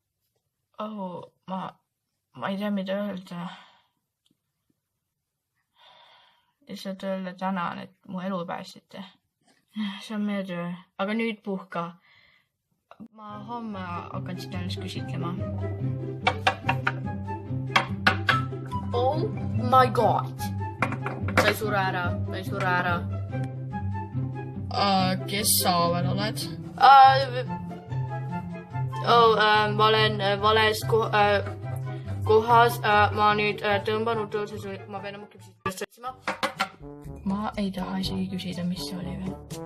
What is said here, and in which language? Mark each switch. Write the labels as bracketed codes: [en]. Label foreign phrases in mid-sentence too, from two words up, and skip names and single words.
[et] Ma ei tea, mida öelda. Lihtsalt öelda tänan, et mu elu pääsite. See on meie töö, aga nüüd puhka. Ma homme hakkan seda ennast küsitlema. [en] Oh my god! [et] Ta ei sure ära. Kes sa veel oled? Ma olen vales kohas. Ma nüüd tõmban utõuses. Ma pean oma küpsist otsima. Ma ei taha isegi küsida, mis see oli veel.